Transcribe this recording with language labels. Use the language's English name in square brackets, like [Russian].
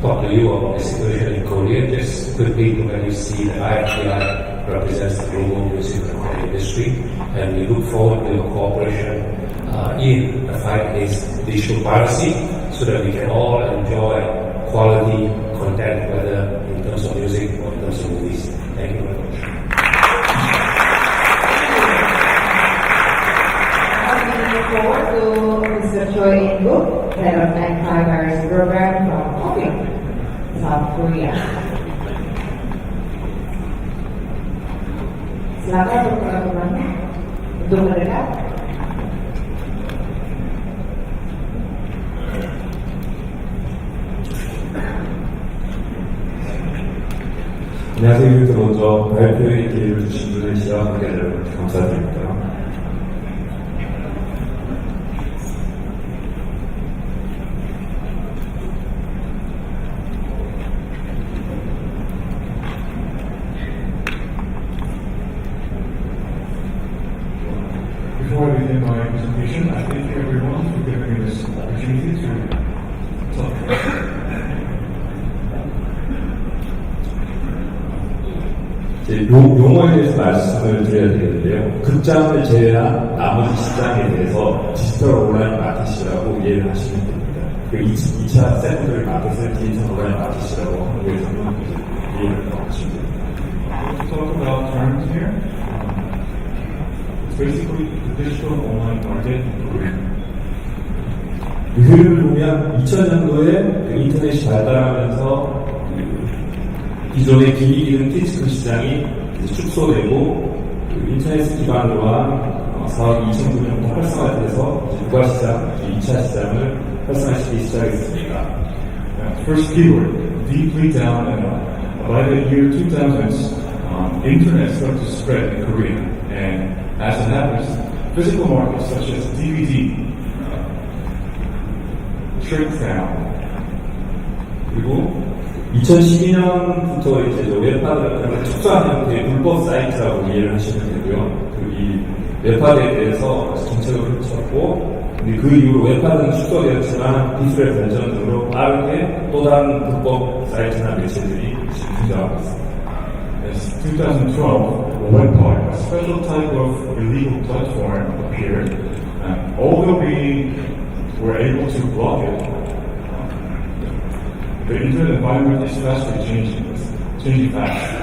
[English] talk to you about the situation in Korea. Just quickly, when you see the IFPI represents the global music recording industry, and we look forward to your cooperation in the fight against digital piracy, so that we can all enjoy quality content, whether in terms of music or in terms of movies. Thank you very much. Looking forward to Mr. Choi In-guk, Head of Anti-Virus Program from KOFIC, South Korea. [Indonesian] Silakan untuk teman-temannya untuk mendekat. [Korean] 안녕하세요. 먼저 발표에 기회를 주신 분의 시와 관계자를 감사드립니다. [English] Before I begin my presentation, I thank everyone for giving me this opportunity to talk. [Korean] 용어에 대해서 말씀을 드려야 되는데요. 극장을 제외한 나머지 시장에 대해서 디지털 온라인 마켓이라고 이해를 하시면 됩니다. 그 2차 세컨더리 마켓을 디지털 온라인 마켓이라고 한국에서는 이해를 하시면 됩니다. [English] Talk about terms here. It's basically the digital online market in Korea. [Korean] 그 흐름을 보면 2000년도에 인터넷이 발달하면서 기존의 기기기능 디스크 시장이 축소되고 인터넷 기반으로 한 사업이 2009년부터 활성화돼서 부가시장, 2차 시장을 활성화시키기 시작했습니다. [English] First keyword, deeply down and up. By the year 2000s, internet started to spread in Korea, and as it happens, physical markets such as DVD shrink down. [Korean] 그리고 2012년부터 이제 웹하드를 축소한 형태의 불법 사이트라고 이해를 하시면 되고요. 이 웹하드에 대해서 정책을 펼쳤고, 그 이후로 웹하드는 축소되었지만 기술의 발전 등으로 빠르게 또 다른 불법 사이트나 매체들이 지금 등장하고 있습니다. [English] As 2012, WebPart, a special type of illegal platform, appeared. Although we were able to block it, the internet environment is fastly changing fast.